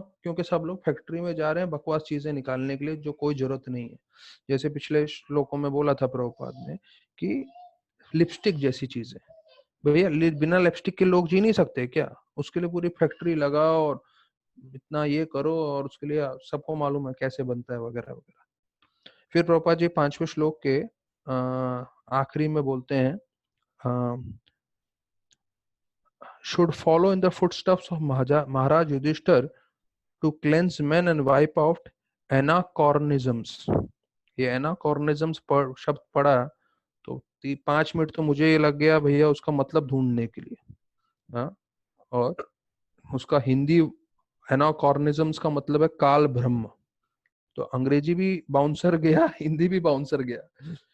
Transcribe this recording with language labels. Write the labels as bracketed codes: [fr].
[hi] क्योंकि सब लोग फैक्ट्री में जा रहे हैं बकवास चीजें निकालने के लिए जो कोई जरूरत नहीं है। जैसे पिछले श्लोकों में बोला था प्रभुपाद ने कि लिपस्टिक जैसी चीजें, भैया बिना लिपस्टिक के लोग जी नहीं सकते क्या? उसके लिए पूरी फैक्ट्री लगाओ और इतना ये करो और उसके लिए सबको मालूम है कैसे बनता है वगैरह वगैरह। फिर प्रभुपाद जी 5वें श्लोक के आखिरी में बोलते हैं [en] should follow in the footsteps of Maharaj Yudhishthir to cleanse men and wipe out anachronisms। [hi] ये anachronisms शब्द पढ़ा तो 5 मिनट तो मुझे ये लग गया भैया उसका मतलब ढूंढने के लिए। हाँ, और उसका हिंदी anachronisms का मतलब है काल ब्रह्म। तो अंग्रेजी भी बाउंसर गया, हिंदी भी बाउंसर गया।